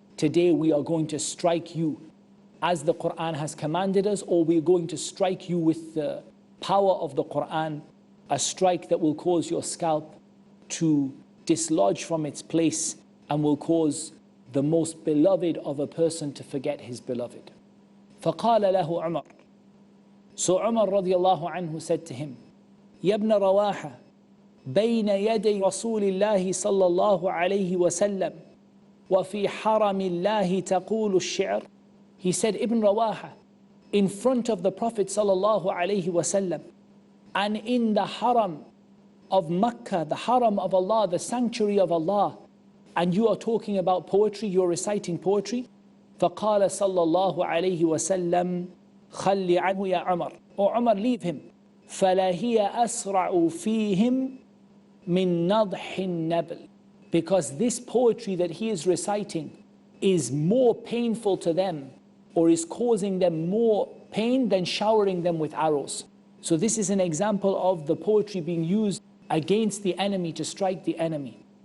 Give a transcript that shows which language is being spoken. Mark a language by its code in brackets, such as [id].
[en] Today we are going to strike you as the Quran has commanded us, or we're going to strike you with the power of the Quran, a strike that will cause your scalp to dislodge from its place and will cause the most beloved of a person to forget his beloved. [ar] فَقَالَ لَهُ عُمَرٌ. [en] So Umar radiallahu anhu said to him, [ar] يَا ابْنَ رَوَاحَةَ بَيْنَ يَدَيْ رَسُولِ اللَّهِ صَلَّى اللَّهُ عَلَيْهِ وَسَلَّمَ وَفِي حَرَمِ اللَّهِ تَقُولُ الشِّعْرِ. [en] He said, Ibn Rawaha, in front of the Prophet sallallahu alaihi wasallam, and in the haram of Makkah, the haram of Allah, the sanctuary of Allah, and you are talking about poetry, you're reciting poetry. [ar] فقال صلى الله عليه وسلم خلي عنه يا عمر. [en] O Umar, leave him. [ar] فلا هي أسرع فيهم من نضح النبل. [en] Because this poetry that he is reciting is more painful to them, or is causing them more pain than showering them with arrows. So this is an example of the poetry being used against the enemy, to strike the enemy.